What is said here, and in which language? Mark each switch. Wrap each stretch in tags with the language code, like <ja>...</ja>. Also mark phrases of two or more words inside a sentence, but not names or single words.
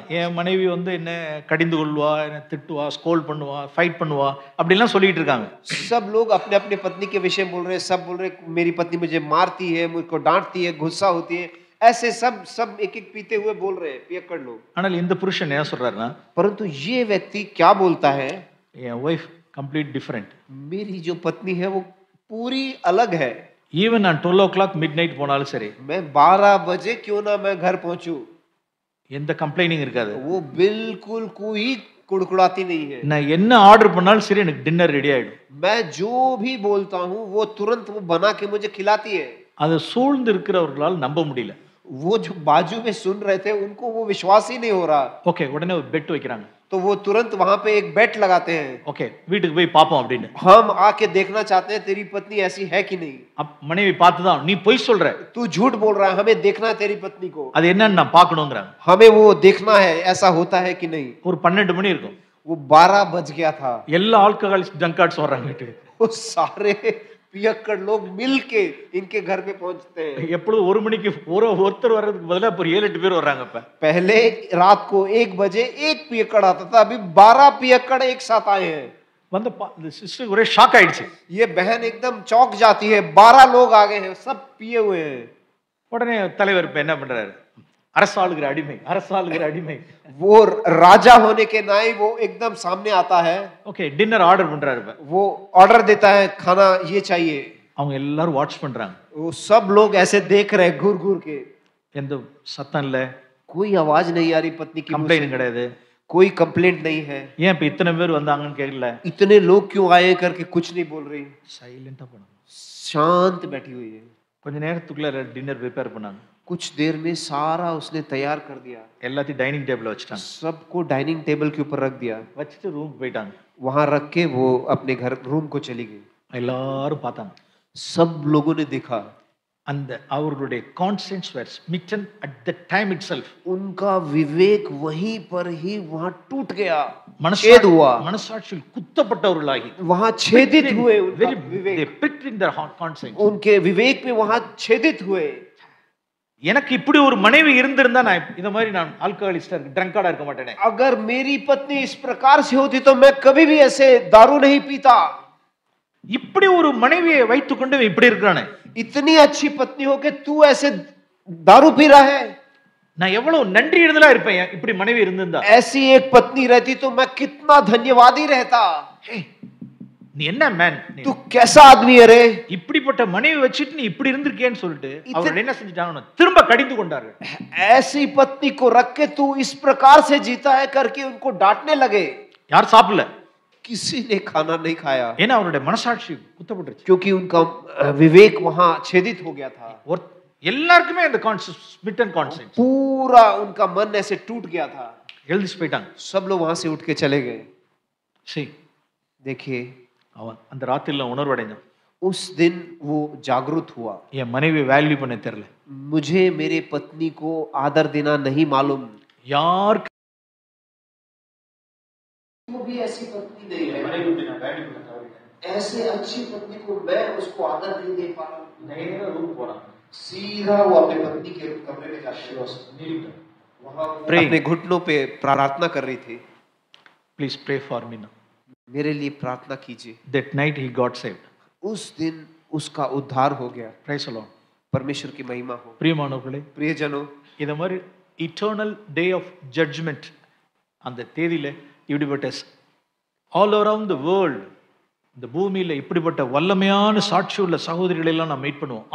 <ta>என் மனைவி வந்து என்ன கடிந்து கொள்வா, என்ன திட்டுவா, ஸ்கோல் பண்ணுவா, ஃபைட் பண்ணுவா, அப்படிலாம் சொல்லிட்டு இருக்காங்க.</ta> <hi>सब लोग अपने अपने पत्नी के विषय में बोल रहे हैं। सब बोल रहे हैं मेरी पत्नी मुझे मारती है, मुझको डांटती है, गुस्सा होती है, ऐसे सब सब एक एक पीते हुए बोल रहे हैं पियक्कड़ लोग।</hi> <ta>ஆனால் இந்த புருஷன் என்ன சொல்றாருன்னா,</ta> <hi>परंतु ये व्यक्ति क्या बोलता है,</hi> <en>என் wife complete different.</en> <hi>मेरी जो पत्नी है वो पूरी अलग है।</hi> <ta>ஈவன் நான் 12</ta> <en>mid night</en> <ta>போனாலும் சரி,</ta> <hi>मैं 12 बजे क्यों ना मैं घर पहुंचूं,</hi> <ta>எந்த கம்ப்ளைனிங் இருக்காது.</ta> <hi>वो बिल्कुल कोई कुड़कुड़ाती नहीं है।</hi> <ta>நான் என்ன ஆர்டர் பண்ணாலும் சரி எனக்கு</ta> <en>dinner ready</en> <ta>ஆயிடும்.</ta> <hi>मैं जो भी बोलता हूँ वो तुरंत वो बना के मुझे खिलाती है।</hi> <ta>அதை சூழ்ந்து இருக்கிறவர்களால் நம்ப முடியல.</ta> <hi>वो जो बाजू में सुन रहे थे उनको वो विश्वास ही नहीं हो रहा,</hi> <ta>ஓகே, உடனே ஒரு பெட் வைக்கிறாங்க.</ta> <hi>तो वो तुरंत वहां पे एक बेट लगाते हैं।</hi> <ta>ஓகே, வீட்டுக்கு போய் பாப்போம் அப்படின்னு.</ta> <hi>हम आके देखना चाहते हैं तेरी पत्नी ऐसी है कि नहीं।</hi> <ta>மனைவி பார்த்துதான், நீ பொய் சொல்ற,</ta> <hi>तू झूठ बोल रहा है, हमें देखना है तेरी पत्नी को,</hi> <ta>அது என்னன்னு நான் பார்க்கணுங்கிறாங்க.</ta> <hi>हमें वो देखना है ऐसा होता है कि नहीं।</hi> <ta>ஒரு 12 மணி இருக்கும்.</ta> <hi>वो 12 बज गया था।</hi> <ta>எல்லா</ta> <en>alcohol junkards</en> <ta>வர்றாங்க வீட்டுக்கு.</ta> <hi>वो सारे पियक्कड़ लोग मिलके इनके घर पे पहुंचते हैं।</hi> <ta>எப்பொழுது 1 மணிக்கு ஒருத்தர் வர்றதுக்கு பதிலா இப்போ 7-8 பேர் வர்றாங்க. இப்ப</ta> <hi>पहले रात को 1 बजे एक पियक्कड़ आता था, अभी 12 पियक्कड़ एक साथ आए हैं।</hi> <ta>வந்து சிஸ்டர் ஒரே ஷாக் ஆயிடுச்சு.</ta> <hi>ये बहन एकदम चौंक जाती है, 12 लोग आ गए हैं, सब पिए हुए हैं।</hi> <ta>உடனே தலைவர் இப்ப என்ன பண்றாரு, அரசாளுகிற அடிமை, அரசாளுகிற அடிமை.</ta> <hi>वो राजा होने के नाई वो एकदम सामने आता है।</hi> <ta>ஓகே,</ta> <en>dinner order</en> <ta>பண்றாரு. இப்ப</ta> <hi>वो ऑर्डर देता है, खाना ये चाहिए।</hi> <ta>அவங்க எல்லாரும் வாட்ச் பண்றாங்க.</ta> <hi>वो सब लोग ऐसे देख रहे हैं घूर घूर के,</hi> <ta>எந்த சத்தம் இல்ல,</ta> <hi>कोई आवाज नहीं आ रही पत्नी की मुंह से,</hi> <ta>கம்ப்ளைண்ட் கிடையாது.</ta> <hi>कोई कंप्लेंट नहीं है।</hi> <ta>ஏன் இப்ப இத்தனை பேர் வந்தாங்கன்னு கேட்கல,</ta> <hi>इतने लोग क्यों आए करके कुछ नहीं बोल रही,</hi> <ta>சைலண்டா போனாங்க.</ta> <hi>शांत बैठी हुई है।</hi> <ta>கொஞ்ச நேரத்துக்குள்ள</ta> <en>dinner prepare</en> <ta>பண்ணாங்க.</ta> <hi>कुछ देर में सारा उसने तैयार कर दिया,</hi> <ta>எல்லாத்தையும்</ta> <en>dining table</en> <ta>வச்சுட்டாங்க.</ta> <hi>सबको</hi> <en>dining table</en> <hi>के ऊपर रख दिया।</hi> <ta>வச்சுட்டு ரூமுக்கு போயிட்டாங்க.</ta> <hi>वहां रख के वो अपने घर रूम को चली गई।</hi> <ta>எல்லாரும் பார்த்தாங்க.</ta> <hi>सब लोगों ने देखा,</hi> <ta>அந்த அவர்களுடைய</ta> <en>conscience were smitten at the time itself.</en> <hi>उनका विवेक वहीं पर ही वहां टूट गया, छेद हुआ,</hi> <ta>மனசாட்சியில் குத்தப்பட்டவர்களாகி</ta> <hi>वहां छेदित हुए। उनका very विवेक,</hi> <en>they pricked in their conscience.</en> <hi>उनके विवेक में वहां छेदित हुए।</hi> <ta>எனக்கு இப்படி ஒரு மனைவி இருந்திருந்தா நான் இந்த மாதிரி நான் ஆல்கஹாலிஸ்டா ட்ரங்கர்டா இருக்க மாட்டேனே.</ta> <hi>अगर मेरी पत्नी इस प्रकार से होती तो मैं कभी भी ऐसे दारू नहीं पीता।</hi> <ta>இப்படி ஒரு மனைவியை வைத்துக்கொண்டு இவன் இப்படி இருக்கிறானே.</ta> <hi>इतनी अच्छी पत्नी हो के तू ऐसे दारू पी रहा है।</hi> <ta>நான் எவ்வளவு நன்றி எழுதலா இருப்பேன் இப்படி மனைவி இருந்திருந்தா.</ta> <hi>ऐसी एक पत्नी रहती तो मैं कितना धन्यवादी रहता।</hi> <ta>நீ என்ன மேன்,</ta> <hi>तू कैसा आदमी है रे,</hi> <ta>இப்படிப்பட்ட மனைவி வச்சிட்டு நீ இப்படி இருந்திருக்கேன்னு சொல்லிட்டு அவர் என்ன செஞ்சிட்டாங்க, திரும்ப கடிந்து கொண்டார்கள்.</ta> <hi>ऐसी पत्नी को रख के तू इस प्रकार से जीता है करके उनको डांटने लगे।</hi> <ta>யார் சாப்பிடல,</ta> <hi>किसी ने खाना नहीं खाया,</hi> <ta>ஏன்னா அவருடைய மனசாட்சி குத்தப்பட்டுருச்சு.</ta> <hi>क्योंकि उनका विवेक वहां छेदित हो गया था।</hi> <ta>எல்லாருக்குமே அந்த</ta> <en>smitten conscience,</en> <hi>पूरा उनका मन ऐसे टूट गया था।</hi> <ta>எழுதிச்சு போயிட்டாங்க.</ta> <hi>सब लोग वहां से उठ के चले गए।</hi> <ta>சரி,</ta> <hi>देखिए</hi> <ta>அவன் அந்த ராத்திரில உணர்வடைஞ்சான்.</ta> <hi>उस दिन वो जागरूक हुआ,</hi> <ta>என் மனைவி வேல்யூ பண்ண தெரியல,</ta> <hi>मुझे मेरे पत्नी को आदर देना नहीं मालूम।</hi> <ta>யாருக்கு</ta> <hi>वो भी ऐसी पत्नी नहीं है, ऐसे अच्छी पत्नी को मैं उसको आदर नहीं दे पा रहा। सीधा वो अपने पत्नी के कमरे में जाके वहां अपने घुटनों पे प्रार्थना कर रही थी।</hi> <en>Please pray for me now.</en> <hi>मेरे लिए प्रार्थना कीजिए।</hi> <en>That night he got saved.</en> <hi>उस दिन उसका उद्धार हो गया।</hi> <en>Praise the Lord.</en> <hi>परमेश्वर की महिमा हो।</hi> <ta>பிரியமானவர்களே,</ta> <hi>प्रियजनों,</hi> <ta>இந்த மாதிரி</ta> <en>eternal day of judgment</en> <ta>அந்த தேதியில இப்படிப்பட்ட</ta> <en>all around the world,</en> <ta>இந்த பூமியில இப்படிப்பட்ட வல்லமையான சாட்சி உள்ள சகோதரிகளை எல்லாம் நாம் மீட் பண்ணுவோம்.</ta>